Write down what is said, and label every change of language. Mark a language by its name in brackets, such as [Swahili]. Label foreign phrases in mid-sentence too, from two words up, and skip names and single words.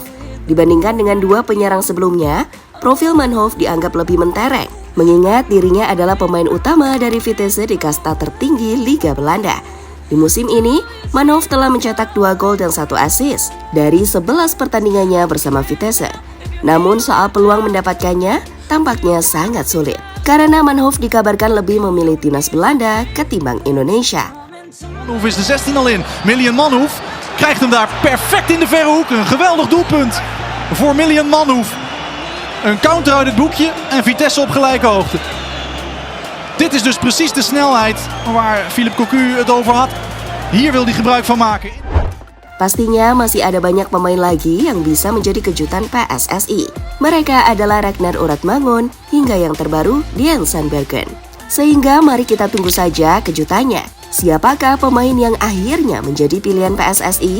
[Indonesian] Dibandingkan dengan dua penyerang sebelumnya, profil Manhoef dianggap lebih mentereng, mengingat dirinya adalah pemain utama dari Vitesse di kasta tertinggi Liga Belanda. Di musim ini, Manhoef telah mencetak 2 gol dan 1 assist dari 11 pertandingannya bersama Vitesse. Namun soal peluang mendapatkannya tampaknya sangat sulit, karena Manhoef dikabarkan lebih memilih timnas Belanda ketimbang Indonesia. [Dutch] Manhoef is de 16 al in. Mylion Manhoef krijgt hem daar perfect in de verre hoek. Een geweldig doelpunt voor Mylion Manhoef. Een counter uit het boekje en Vitesse op gelijke hoogte. Dit is dus precies de snelheid waar Philippe Cocu het over had. Hier wil hij gebruik van maken. [Indonesian] Pastinya masih ada banyak pemain lagi yang bisa menjadi kejutan PSSI. Mereka adalah Ragnar Uratmangun hingga yang terbaru Dian Sandbergen. Sehingga mari kita tunggu saja kejutannya. Siapakah pemain yang akhirnya menjadi pilihan PSSI?